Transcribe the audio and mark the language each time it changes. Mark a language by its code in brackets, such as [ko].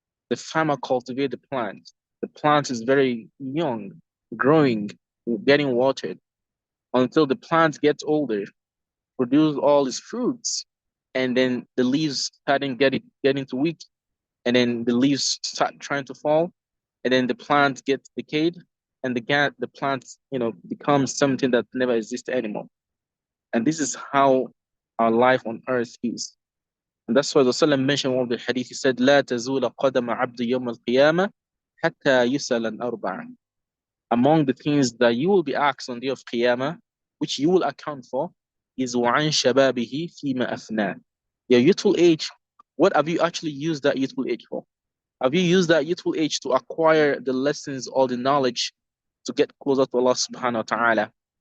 [en] The farmer cultivates the plant. The plant is very young, growing, getting watered until the plant gets older, produce all its fruits, and then the leaves starting getting to weak, and then the leaves start trying to fall, and then the plant gets decayed, and the plant becomes something that never exists anymore. And this is how our life on earth is. And that's why the Rasulullah mentioned one of the hadith. He said, [ar] لا تزول قدم عبد يوم القيامة حتى يسأل عن أربع. [en] Among the things that you will be asked on the day of Qiyamah, which you will account for, is [ar] وعن شبابه فيما أفناه. [en] Your youthful age, what have you actually used that youthful age for? Have you used that youthful age to acquire the lessons or the knowledge to get closer to Allah subhanahu wa ta'ala?